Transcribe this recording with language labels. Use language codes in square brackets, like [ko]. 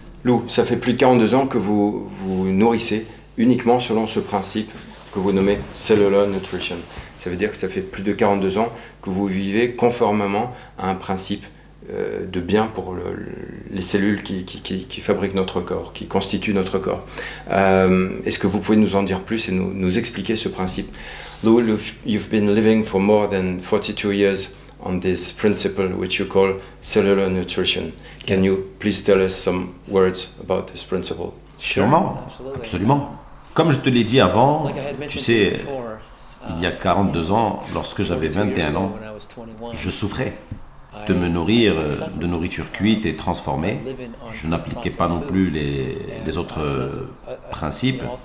[fr] Lou, ça fait plus de 42 ans que vous vous nourrissez uniquement selon ce principe que vous nommez Cellular Nutrition. Ça veut dire que ça fait plus de 42 ans que vous vivez conformément à un principe de bien pour les cellules qui fabriquent notre corps, qui constituent notre corps. Est-ce que vous pouvez nous en dire plus et nous expliquer ce principe? [en] Lou, you've been living for more than 42 years on this principle which you call cellular nutrition. Can you please tell us some words about this principle? [fr] Sûrement, absolument. Comme je te l'ai dit avant, tu sais, il y a 42 ans, lorsque j'avais 21 ans, je souffrais de me nourrir de nourriture cuite et transformée. Je n'appliquais pas non plus les autres principes.